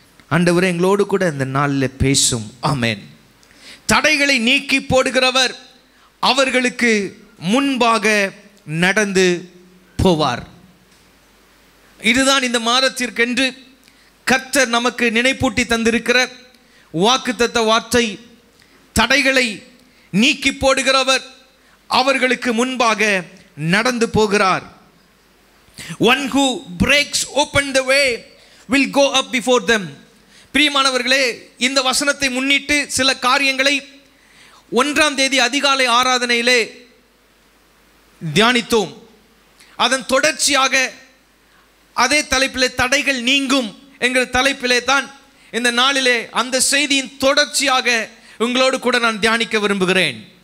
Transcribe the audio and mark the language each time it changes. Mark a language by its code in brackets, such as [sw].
[ta] ஆண்டவரே, எங்களோடு கூட இந்த நாளில் பேசும். ஆமென். தடைகளை நீக்கி போடுகிறவர் அவர்களுக்கு முன்பாக நடந்து போவார். இதுதான் இந்த மாதத்திற்கென்று கர்த்தர் நமக்கு நினைப்பூட்டி தந்திருக்கிற வாக்குத்தத்த வார்த்தை. தடைகளை நீக்கி போடுகிறவர் அவர்களுக்கு முன்பாக நடந்து போகிறார். [en] One who breaks open the way will go up before them. [ta] பிரியமானவர்களே, இந்த வசனத்தை முன்னிட்டு சில காரியங்களை 1ஆம் தேதி அதிகாலை ஆராதனையிலே தியானித்தோம். அதன் தொடர்ச்சியாக அதே தலைப்பிலே தடைகள் நீங்கும் என்கிற தலைப்பிலே தான் இந்த நாளிலே அந்த செய்தியின் தொடர்ச்சியாக உங்களோடு கூட நான் தியானிக்க விரும்புகிறேன்.